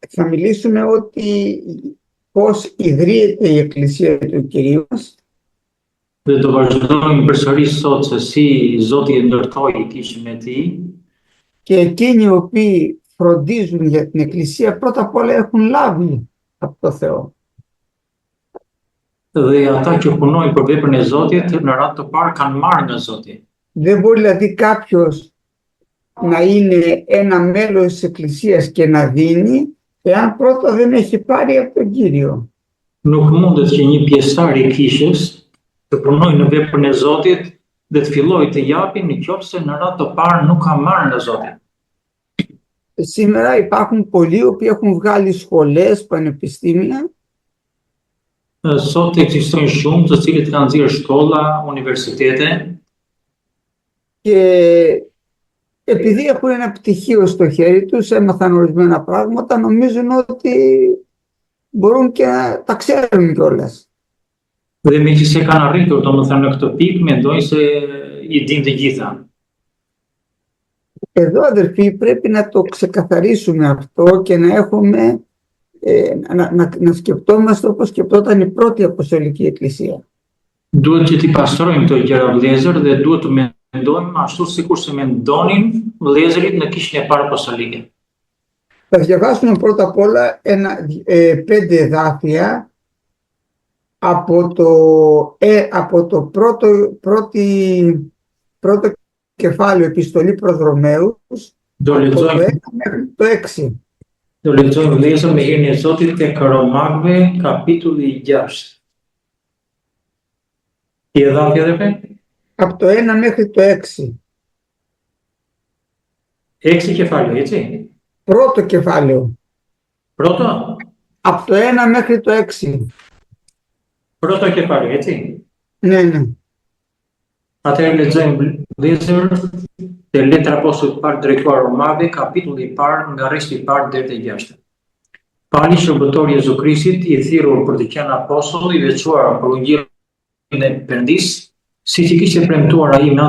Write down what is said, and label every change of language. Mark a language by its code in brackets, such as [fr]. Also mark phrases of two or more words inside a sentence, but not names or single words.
[el] θα μιλήσουμε ότι πώς ιδρύεται η Εκκλησία του Κυρίου μας. [sq] Dhe do vazhdojmë përsëris sot se si Zoti e ndërtoi kishën e tij. [el] Και εκείνοι οι οποίοι φροντίζουν για την Εκκλησία πρώτα απ' όλα έχουν λάβει από το Θεό. [sq] Dhe ata që punojnë për veprën e Zotit në radhë të parë kanë marrë nga Zoti. [el] Δεν μπορεί δηλαδή κάποιος να είναι ένα μέλος της Εκκλησίας και να δίνει εάν πρώτα δεν έχει πάρει από τον Κύριο. [sq] Nuk mundet që një pjesëtar i kishës të punojë në veprën e Zotit dhe të fillojë të japi nëse në radhë të parë nuk ka marrë nga Zoti. [el] Σήμερα υπάρχουν πολλοί που έχουν βγάλει σχολές, πανεπιστήμια. [sq] Sot ekzistojnë shumë të cilët kanë nxjerrë shkolla, universitete. [el] Και επειδή έχουν ένα πτυχίο στο χέρι τους, έμαθαν ορισμένα πράγματα, νομίζουν ότι μπορούν και να τα ξέρουν κιόλας. [sq] Dhe meqense kanë arritur domethënë në këtë pikë, mendojnë se i dinë të gjitha. [el] Εδώ, αδερφοί, πρέπει να το ξεκαθαρίσουμε αυτό και να έχουμε, να σκεπτόμαστε όπως σκεπτόταν η πρώτη Αποστολική Εκκλησία. [sq] Duhet që t'i pastrojmë këto gjëra vëllezër dhe duhet të mendojmë ashtu sikur se mendonin vëllezërit në kishën e parë apostolike. [el] Θα διαβάσουμε πρώτα απ' όλα 5 εδάφια από το πρώτο κεφάλαιο επιστολή προς Ρωμαίους, από το 1 μέχρι το 6. [sq] Do lexojmë vëllezër me hirin e Zotit tek Romakëve, kapitulli 6. [el] Η εδάφια δε Από το 1 μέχρι το 6. 6 κεφάλαιο, έτσι. Πρώτο κεφάλαιο. Πρώτο. Από το 1 μέχρι το 6. Πρώτο κεφάλαιο, έτσι. Ναι, ναι. [sq] Atëherë lexojmë vëllezër te letra apostullit parë drejtuar Romave, kapitulli i parë nga rresti i parë deri te 6. Pali shërbëtori i Jezu Krishtit, i thirrur për të qenë apostull i veçuar për ungjillin e Perëndis, siç i kishte premtuar ai me anë